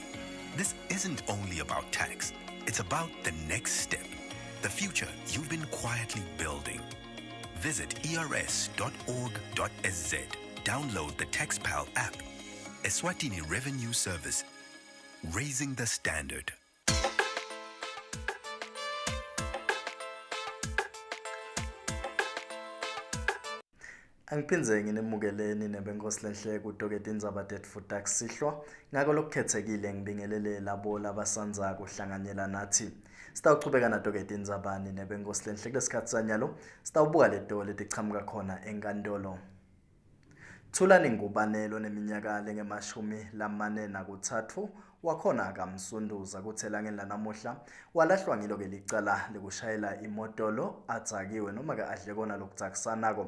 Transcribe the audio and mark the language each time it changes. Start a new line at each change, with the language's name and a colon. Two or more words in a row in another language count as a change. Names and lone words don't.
English: This isn't only about tax. It's about the next step. The future you've been quietly building. Visit ers.org.sz. Download the TaxPal app. Eswatini Revenue Service. Raising the standard.
Swati: Angiphindze nginemukeleni nebenkosi lenhle kudoketa indzaba tetfu takusihlwa ngako lokukhethekile ngibingelele labo labasanza kuhlanganyela nathi. Sitawuchubeka nadoketa indzabani nebenkosi lenhle kulesikhathi sanyalo sitawubuka leto letichamuka khona enkantolo. Thulani Ngubane neminyaka lenge-43 wakhona kamsunduza kuthelangeni lanamuhla walahlwa ngilo ke licala lekushayela imotolo atsakiwe noma ke adle kona lokutsakisanako.